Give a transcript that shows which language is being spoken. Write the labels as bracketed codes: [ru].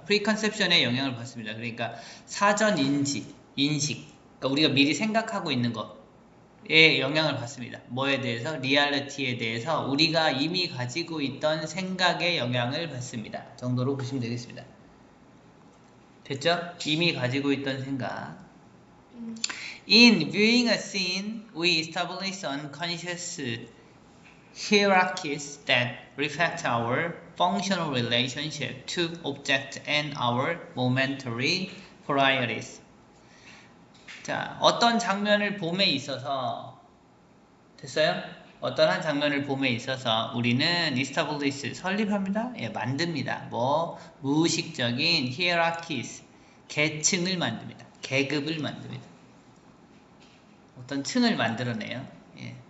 [ko] preconception에 영향을 받습니다. 그러니까 사전 인식. 그러니까 우리가 미리 생각하고 있는 것에 영향을 받습니다. 뭐에 대해서? 리얼리티에 대해서 우리가 이미 가지고 있던 생각에 영향을 받습니다. 정도로 보시면 되겠습니다. 됐죠? 이미 가지고 있던 생각. [en] In viewing a scene, we establish unconscious hierarchies that reflect our functional relationship to object and our momentary priorities. [ko] 자, 어떤 장면을 봄에 있어서 됐어요? 어떤 한 장면을 봄에 있어서 우리는 establish 설립합니다. 예, 만듭니다. 뭐 무의식적인 hierarchies 계층을 만듭니다. 계급을 만듭니다. 어떤 층을 만들어내요. 예.